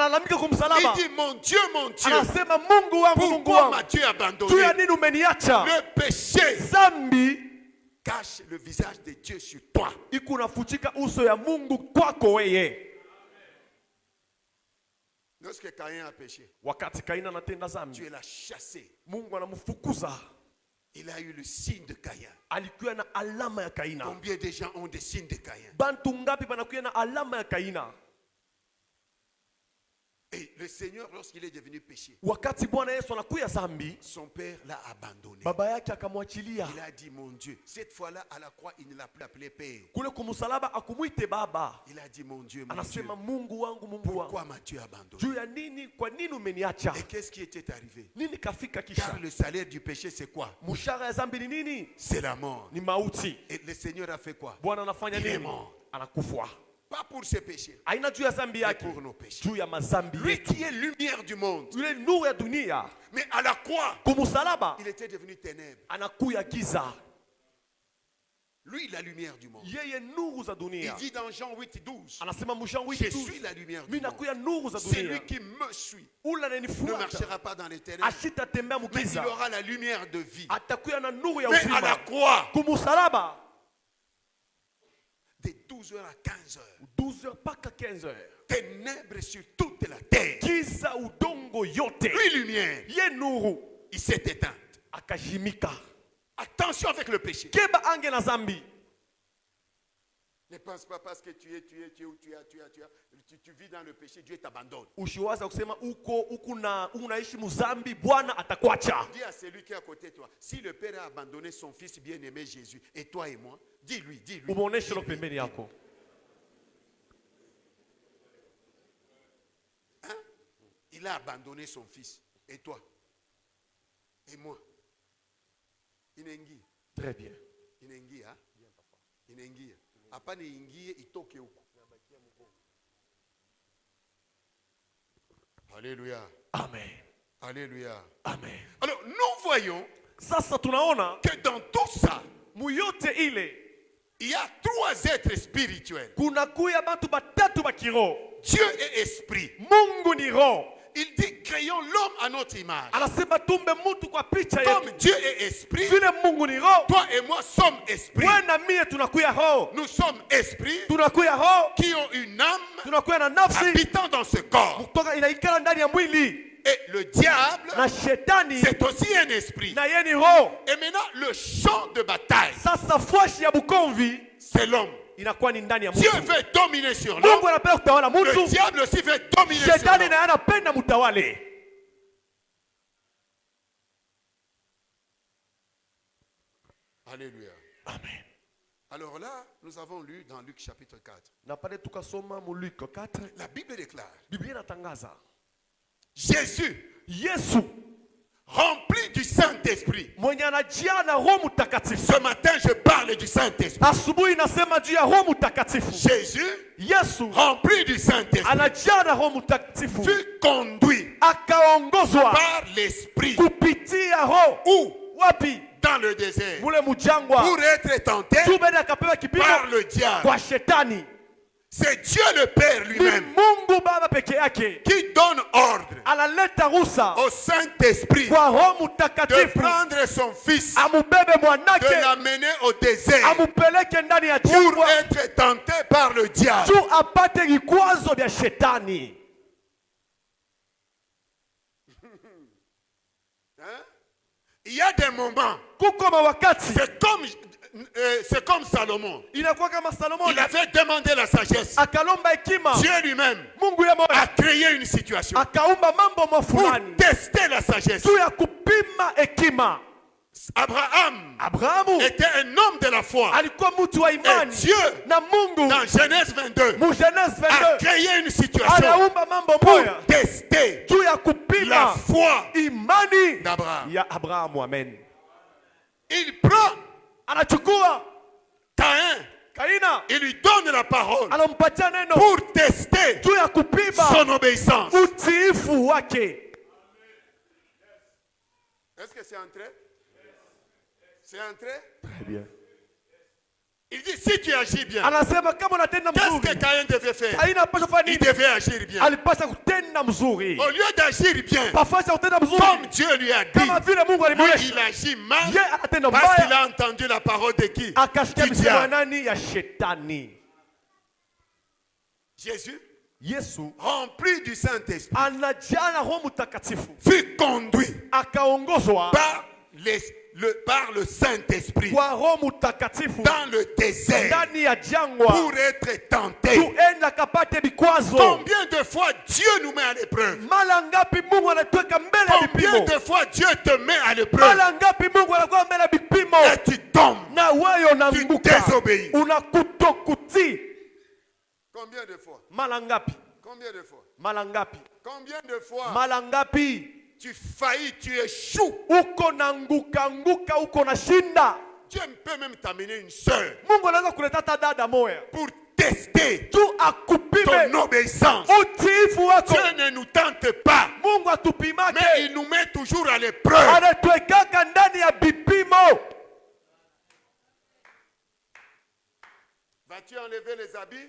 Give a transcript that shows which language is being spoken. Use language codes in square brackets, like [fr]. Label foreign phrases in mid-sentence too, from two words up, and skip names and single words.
[sw] Analamika kumsalaba. [fr] Il dit, mon Dieu, [sw] Anasema Mungu wangu, Mungu [fr] pourquoi [sw] wangu, [fr] m'as-tu abandonné? [sw] juu ya nini umeniacha? [fr] Le péché [sw] Zambi [fr] cache le visage de Dieu sur toi. [sw] ikunafuchika uso ya Mungu kwako weye. [fr] Lorsque Caïn a péché, [sw] Wakati Kaina anatenda zambi, [fr] Dieu l'a chassé. [sw] Mungu anamfukuza. [fr] Il a eu le signe de Caïn. [sw] Alikuwa na alama ya Kaina. [fr] Combien de gens ont des signes de Caïn? [sw] Bantu ngapi banakuwa na alama ya Kaina? [fr] Et le Seigneur, lorsqu'il est devenu péché, [sw] Wakati Bwana Yesu anakuya zambi, [fr] son père l'a abandonné. [sw] baba yake akamwachilia. [fr] Il a dit, mon Dieu, cette fois-là à la croix, il ne l'a plus appelé père. [sw] Kule kumsalaba akumuite baba. [fr] Il a dit, mon Dieu, mon Dieu, [sw] Anasema Mungu wangu, Mungu [fr] pourquoi [sw] wangu, [fr] m'as-tu abandonné? [sw] juu ya nini? Kwa nini umeniacha? [fr] Et qu'est-ce qui était arrivé? [sw] Nini kafika kisha? [fr] Car le salaire du péché, c'est quoi? [sw] Mshahara ya zambi ni nini? [fr] C'est la mort. [sw] Ni mauti. [fr] Et le Seigneur a fait quoi? [sw] Bwana anafanya [fr] Il est [sw] nini? [fr] mort. [sw] Anakufa. [fr] Pas pour ses péchés, [sw] Aina juu ya zambi [fr] mais [sw] yake, [fr] pour nos péchés. [sw] juu ya mazambi [fr] Lui [sw] yetu. [fr] qui est lumière du monde. [sw] Yule nuru ya dunia, [fr] Mais à la croix, [sw] kumsalaba [fr] il était devenu ténèbres. [sw] anakuya giza. [fr] Lui, la lumière du monde. [sw] Yeye nuru za [fr] Il [sw] dunia. [fr] dit dans Jean 8, 12, [sw] Anasema Jean [fr] je [sw] 8:12, [fr] suis la lumière du [sw] mimi [fr] monde. [sw] nakuya nuru za [fr] Celui [sw] dunia. [fr] qui me suit [sw] Ula [fr] ne [sw] ananifuata [fr] marchera pas dans les ténèbres, [sw] ashitatembea [fr] mais il [sw] mugiza, [fr] aura la lumière de vie. [sw] atakuya na nuru ya [fr] Mais à la [sw] uzima. [fr] croix, [sw] Kumsalaba [fr] de 12h à 15h, [sw] 12h mpaka 15h, [fr] ténèbres sur toute la terre. [sw] giza udongo yote. [fr] Lui, lumière, [sw] Ye nuru [fr] il s'est éteint. [sw] akashimika. [fr] Attention avec le péché. [sw] Keba ange na zambi. [fr] Ne pense pas parce que tu vis dans le péché, Dieu t'abandonne. [sw] Ushiwaza kusema unaishi muzambi, Bwana atakwacha. [fr] Dis à celui qui est à côté de toi, si le Père a abandonné son fils bien-aimé Jésus, et toi et moi, dis-lui. [sw] Umuoneshe lo pembeni yako. [fr] Hein? Il a abandonné son fils, et toi, et moi. Inengi. Très bien. Inengi, hein? Inengi. [sw] Apane ingie itoke huko. [fr] Alléluia. Amen. Alléluia. Amen. Alors nous voyons [sw] Sasa tunaona [fr] que dans tout ça, [sw] muyote ile [fr] il y a trois êtres spirituels. [sw] kuna kuya bantu batatu ba kiroho. [fr] Dieu est esprit. [sw] Mungu ni roho. [fr] Il dit créons l'homme à notre image. [sw] Anasema tumbe mtu kwa picha [fr] Comme [sw] yetu. [fr] Dieu est esprit, [sw] Vile Mungu ni roho, [fr] toi et moi sommes esprits. [sw] wewe na mie tunakuya roho. [fr] Nous sommes esprits [sw] Tunakuya roho, [fr] qui ont une âme [sw] tunakuya na nafsi [fr] habitant dans ce corps. [sw] kutoka inaikala ndani ya mwili. [fr] Et le diable, [sw] Na shetani [fr] c'est aussi un esprit. [sw] na yeye ni roho. [fr] Et maintenant, le champ de bataille, [sw] Sasa fwashi ya bukomvi [fr] c'est l'homme. [sw] inakuwa ni ndani ya [fr] Dieu [sw] mtu. [fr] veut dominer sur l'homme. [sw] Mungu anapenda kutawala [fr] Le [sw] mtu, [fr] diable aussi veut dominer sur [sw] shetani [fr] l'homme. [sw] naye anapenda mtawale. [fr] Alléluia. Amen. Alors là, nous avons lu dans Luc chapitre 4. [sw] Na pale tukasoma mu Luc 4. [fr] La Bible déclare. [sw] Biblia inatangaza [fr] Jésus, [sw] Yesu [fr] rempli du Saint-Esprit. [sw] mwenye anajia na Roho Mtakatifu. [fr] Ce matin, je parle du Saint-Esprit. [sw] Asubuhi nasema juu ya Roho Mtakatifu. [fr] Jésus, [sw] Yesu [fr] rempli du Saint-Esprit, [sw] anajia na Roho Mtakatifu. [fr] fut conduit [sw] Akaongozwa [fr] par l'Esprit. [sw] kupitia Roho. [fr] Où? [sw] Wapi? [fr] Dans le désert. [sw] Mule mujangwa. [fr] Pour être tenté [sw] Tubeni akapewa kipimo [fr] par le diable. [sw] kwa shetani. [fr] C'est Dieu le Père [sw] Ni [fr] lui-même [sw] Mungu Baba peke yake [fr] qui donne ordre [sw] analeta ruhusa [fr] au Saint-Esprit [sw] kwa Roho [fr] de [sw] Mtakatifu [fr] prendre son fils, [sw] amubebe [fr] de [sw] mwanake [fr] l'amener au désert [sw] amupeleke ndani ya [fr] pour [sw] jangwa [fr] être tenté par le diable. [sw] juu apate vikwazo vya shetani. [fr] Hein? Il y a des moments, [sw] Kuko mawakati [fr] c'est comme Salomon. [sw] inakuwa kama Salomoni [fr] Il avait demandé la sagesse. [sw] akalomba hekima. [fr] Dieu lui-même [sw] Mungu ya moyo [fr] a créé une situation [sw] akaumba mambo [fr] pour [sw] mafulani [fr] tester la sagesse. [sw] juu ya kupima hekima. Abrahamu [fr] était un homme de la foi. [sw] alikuwa mtu wa [fr] Et [sw] imani [fr] Dieu, [sw] na Mungu [fr] dans Genèse 22, [sw] mu Genèse [fr] a [sw] 22 [fr] créé une situation [sw] anaumba mambo [fr] pour [sw] moya [fr] tester [sw] juu ya [fr] la [sw] kupima [fr] foi [sw] imani [fr] d'Abraham. [sw] ya Abrahamu. [fr] Amen. Il prend [sw] Anachukua [fr] Caïn, [sw] Kaina [fr] il lui donne la parole [sw] anampatia neno [fr] pour tester [sw] juu ya kupima [fr] son obéissance. [sw] utiifu wake. [fr] Est-ce que c'est entré? C'est entré? Très bien. Il dit, si tu agis bien, [sw] Anasema kama unatenda [fr] qu'est-ce [sw] mzuri, [fr] que Caïn devait faire? [sw] Kaina apasha kufanya [fr] Il [sw] nini? [fr] devait agir bien. [sw] Alipasha kutenda mzuri. [fr] Au lieu d'agir bien, [sw] Pafasha kutenda mzuri [fr] comme Dieu lui a dit, [sw] kama vile Mungu [fr] lui, [sw] alimwonyesha. [fr] il agit mal [sw] Ye anatenda [fr] parce qu'il [sw] mbaya [fr] a entendu la parole de qui? [sw] akasikia [fr] Du [sw] misemo ya [fr] diable. [sw] nani? Ya shetani. [fr] Jésus, [sw] Yesu [fr] rempli du Saint-Esprit, [sw] anajaa na Roho Mtakatifu [fr] fut conduit [sw] akaongozwa [fr] par le Saint-Esprit [sw] kwa Roho Mtakatifu [fr] dans le désert [sw] ndani ya jangwa [fr] pour être tenté. [sw] tuenda kapate vikwazo. [fr] Combien de fois Dieu nous met à l'épreuve? [sw] Mara ngapi Mungu anatuweka mbele ya [fr] Combien [sw] vipimo? [fr] de fois Dieu te met à l'épreuve [sw] Mara ngapi Mungu anakuwa mbele ya vipimo [fr] et tu tombes? [sw] na wewe unaanguka, [fr] désobéis. [sw] unakutokutii? [fr] Combien de fois? [sw] Mara ngapi? [fr] Combien de fois? [sw] Mara ngapi? [fr] Combien de fois [sw] Mara ngapi [fr] tu faillis, tu échoues? [sw] uko naanguka, uko na shinda? [fr] Dieu peut même t'amener une sœur [sw] Mungu anaweza kuleta hata dada moya [fr] pour tester [sw] tu akupime [fr] ton obéissance. [sw] utiifu wako. [fr] Dieu ne nous tente pas, [sw] Mungu atupimake, [fr] mais il nous met toujours à l'épreuve. [sw] anatuwekaka ndani ya vipimo. [fr] Vas-tu enlever les habits?